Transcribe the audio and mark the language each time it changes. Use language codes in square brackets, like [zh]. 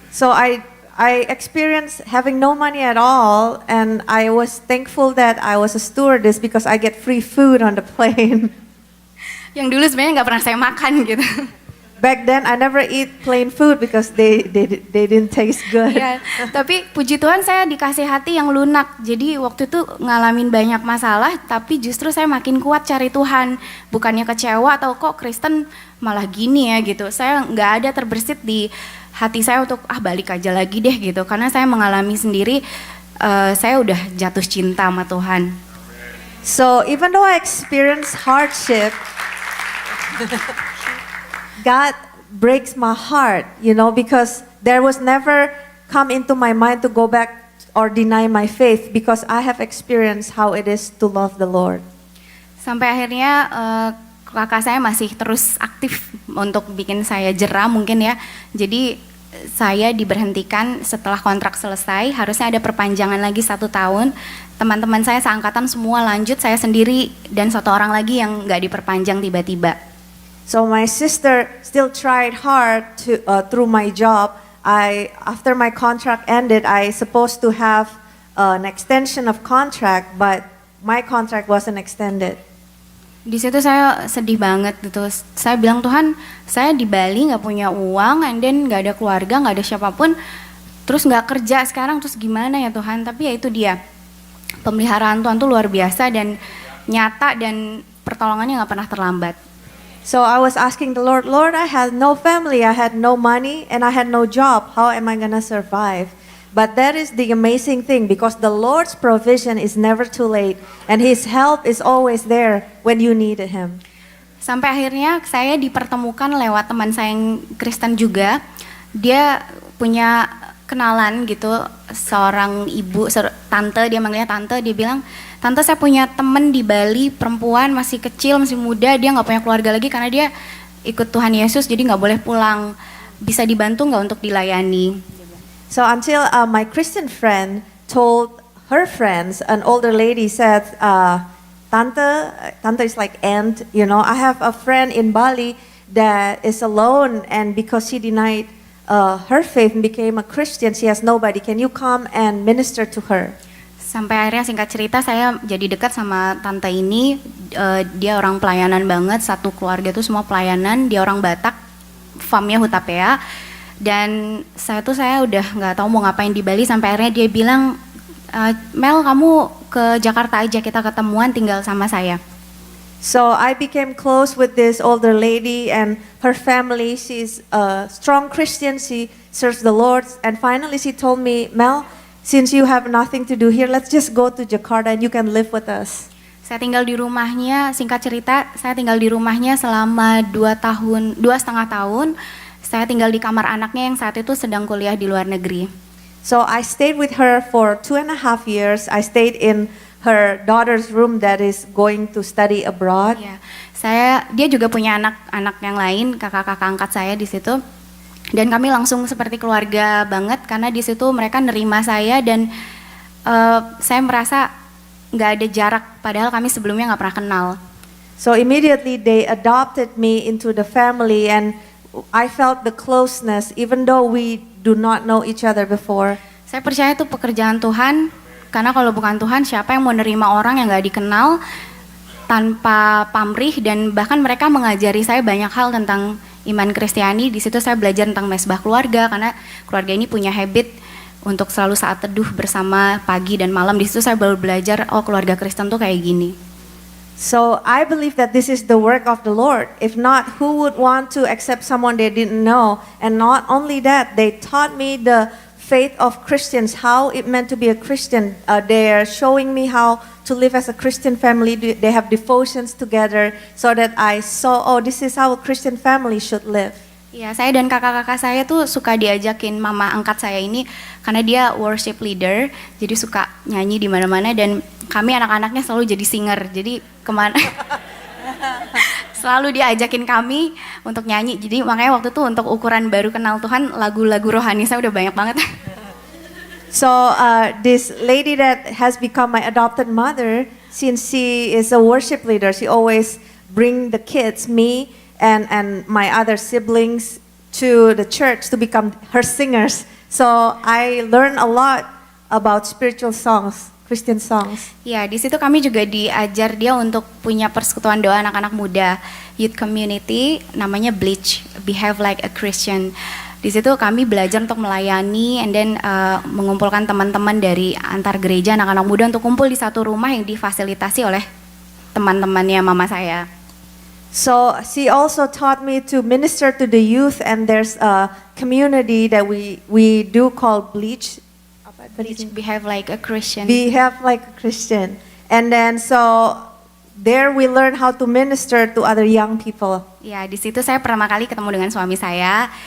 [en] So I experienced having no money at all, and I was thankful that I was a stewardess because I get free food on the plane. [id] Yang dulu sebenarnya nggak pernah saya makan gitu. [en] Back then I never eat plain food because they didn't taste good. [id] Ya, tapi puji Tuhan saya dikasih hati yang lunak. Jadi waktu itu ngalamin banyak masalah, tapi justru saya makin kuat cari Tuhan. Bukannya kecewa atau kok Kristen malah gini ya gitu. Saya nggak ada terbersit di hati saya untuk balik aja lagi deh gitu. Karena saya mengalami sendiri, saya udah jatuh cinta sama Tuhan. [en] So even though I experienced hardship, God breaks my heart, because there was never come into my mind to go back or deny my faith, because I have experienced how it is to love the Lord. [id] Sampai akhirnya kakak saya masih terus aktif untuk bikin saya jera mungkin ya. Jadi saya diberhentikan setelah kontrak selesai, harusnya ada perpanjangan lagi 1 tahun. Teman-teman saya seangkatan semua lanjut, saya sendiri dan 1 orang lagi yang nggak diperpanjang tiba-tiba. [en] So my sister still tried hard to through my job. After my contract ended, I supposed to have an extension of contract, but my contract wasn't extended. [id] Di situ saya sedih banget gitu. Saya bilang, Tuhan, saya di Bali nggak punya uang, [en] and then [id] nggak ada keluarga, nggak ada siapapun, terus nggak kerja sekarang, terus gimana ya Tuhan? Tapi ya itu dia, pemeliharaan Tuhan tuh luar biasa dan nyata, dan pertolongannya nggak pernah terlambat. [en] So I was asking the Lord, I had no family, I had no money, and I had no job. How am I gonna survive? But that is the amazing thing, because the Lord's provision is never too late, and His help is always there when you needed Him. [id] Sampai akhirnya saya dipertemukan lewat teman saya yang Kristen juga. Dia punya kenalan gitu, seorang ibu, tante, dia manggilnya tante, dia bilang, Tante, saya punya temen di Bali, perempuan, masih kecil, masih muda, dia nggak punya keluarga lagi karena dia ikut Tuhan Yesus, jadi nggak boleh pulang. Bisa dibantu nggak untuk dilayani? [en] So until my Christian friend told her friends, an older lady said, Tante is like aunt, I have a friend in Bali that is alone, and because she denied her faith and became a Christian, she has nobody. Can you come and minister to her? [id] Sampai akhirnya singkat cerita saya jadi dekat sama tante ini. Dia orang pelayanan banget, satu keluarga tuh semua pelayanan. Dia orang Batak, famnya Hutapea. Dan saya udah nggak tahu mau ngapain di Bali. Sampai akhirnya dia bilang, Mel, kamu ke Jakarta aja, kita ketemuan, tinggal sama saya. [en] So I became close with this older lady and her family. She's a strong Christian, she serves the Lord. And finally she told me, Mel, since you have nothing to do here, let's just go to Jakarta and you can live with us. [id] Saya tinggal di rumahnya, singkat cerita, saya tinggal di rumahnya selama 2,5 tahun. Saya tinggal di kamar anaknya yang saat itu sedang kuliah di luar negeri. [en] So I stayed with her for 2.5 years. I stayed in her daughter's room that is going to study abroad. [id] Ya, dia juga punya anak-anak yang lain, kakak-kakak angkat saya di situ. Dan kami langsung seperti keluarga banget karena di situ mereka nerima saya dan saya merasa nggak ada jarak, padahal kami sebelumnya nggak pernah kenal. [en] So immediately they adopted me into the family and I felt the closeness even though we do not know each other before. [id] Saya percaya itu pekerjaan Tuhan, karena kalau bukan Tuhan siapa yang mau nerima orang yang nggak dikenal tanpa pamrih, dan bahkan mereka mengajari saya banyak hal tentang iman Kristiani. Di situ saya belajar tentang mesbah keluarga karena keluarga ini punya habit untuk selalu saat teduh bersama pagi dan malam. Di situ saya baru belajar, oh keluarga Kristen tuh kayak gini. [en] So I believe that this is the work of the Lord. If not, who would want to accept someone they didn't know? And not only that, they taught me the faith of Christians, how it meant to be a Christian. They are showing me how to live as a Christian family. They have devotions together so that I saw, oh, this is how a Christian family should live. [id] Ya, saya dan kakak-kakak saya tuh suka diajakin mama angkat saya ini karena dia [en] worship leader, [id] jadi suka nyanyi di mana-mana, dan kami anak-anaknya selalu jadi singer. Jadi kemana selalu diajakin kami untuk nyanyi. Jadi makanya waktu itu untuk ukuran baru kenal Tuhan, lagu-lagu rohani saya udah banyak banget. [en] So this lady that has become my adopted mother, since she is a worship leader, she always bring the kids, me and my other siblings, to the church to become her singers. So I learned a lot about spiritual songs, Christian songs. [id] Ya, di situ kami juga diajar dia untuk punya persekutuan doa anak-anak muda, [en] youth community, [id] namanya Bleach, Behave Like a Christian. Di situ kami belajar untuk melayani, [en] and then [id] mengumpulkan teman-teman dari antar gereja, anak-anak muda untuk kumpul di satu rumah yang difasilitasi oleh teman-temannya mama saya. [en] So she also taught me to minister to the youth, and there's a community that we do call Bleach. Behave Like a Christian. Behave like a Christian. And then so there we learn how to minister to other young people. [id] Ya, di situ saya pertama kali ketemu dengan suami saya.